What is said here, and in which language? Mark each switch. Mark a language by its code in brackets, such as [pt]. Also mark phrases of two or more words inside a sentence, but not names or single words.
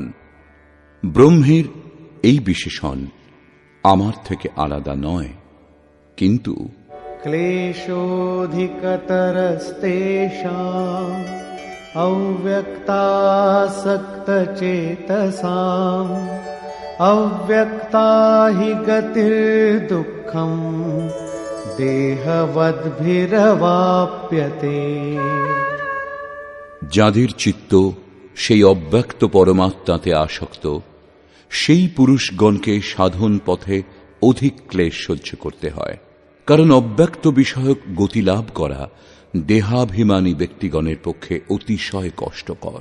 [bn] ব্রহ্মের এই বিশেষণ আমার থেকে আলাদা নয়, কিন্তু [sa] ক্লেশোধিকতরস্তেষাम् अव्यक्तासक्तचेतसाम् अव्यक्ता हि गतिर्दुःखम् देहवद्भिरवाप्यते। [bn] যাদের চিত্ত সেই অব্যক্ত পরমাত্মাতে আসক্ত, সেই পুরুষগণকে সাধন পথে অধিক ক্লেশ সহ্য করতে হয়, কারণ অব্যক্ত বিষয়ক গতি লাভ করা দেহাভিমানী ব্যক্তিগণের পক্ষে অতিশয় কষ্টকর।